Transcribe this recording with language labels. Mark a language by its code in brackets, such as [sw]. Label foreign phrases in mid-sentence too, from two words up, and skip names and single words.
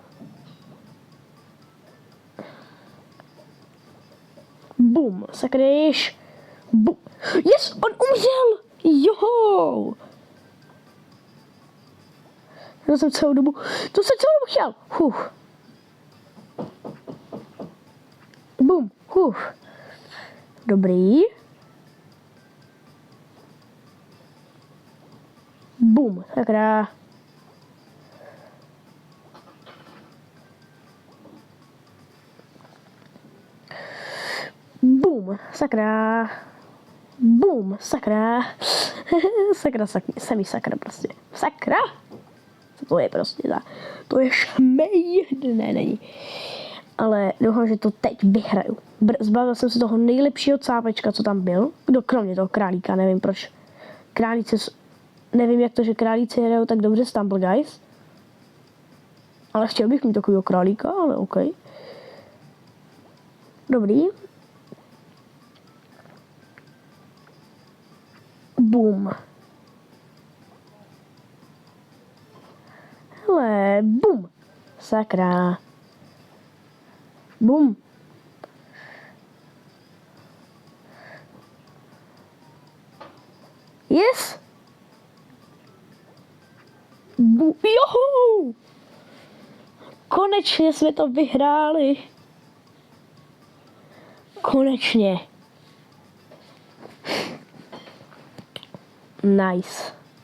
[cs] Bum, sakra, již. Bum. Yes, on umřel! Jo! To jsem celou dobu chtěl. Bum, Dobrý. Bum, sakra. Bum, sakra. Bum, sakra. Sakra, sakra prostě. Sakra. Co to je prostě za? To je šmej. Ne, není. Ale doufám, že to teď vyhraju. Zbavil jsem se toho nejlepšího cápečka, co tam byl. Kromě toho králíka, nevím proč. Králíci, nevím jak to, že králíci hrajou tak dobře Stumble Guys. Ale chtěl bych mít takovýho králíka, ale OK. Dobrý. Bum. Hele, bum. Sakra. Bum. Yes. Johu. Konečně jsme to vyhráli. Konečně. Nice.